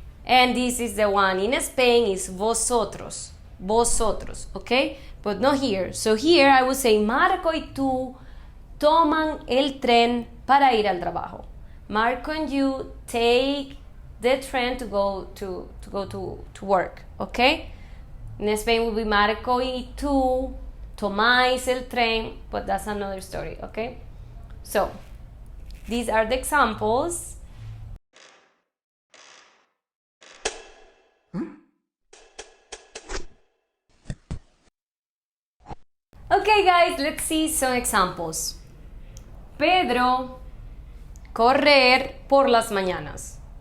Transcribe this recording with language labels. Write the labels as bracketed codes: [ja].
[en] And this is the one in Spain is vosotros, vosotros, okay? But not here. So here I would say [es] Marco y tú toman el tren para ir al trabajo. [en] Marco and you take the train to go to work, okay? In Spain will be [es] Marco y tú tomáis el tren, [en] but that's another story, okay? So, these are the examples. Okay guys, let's see some examples. [es] Pedro, correr por las mañanas.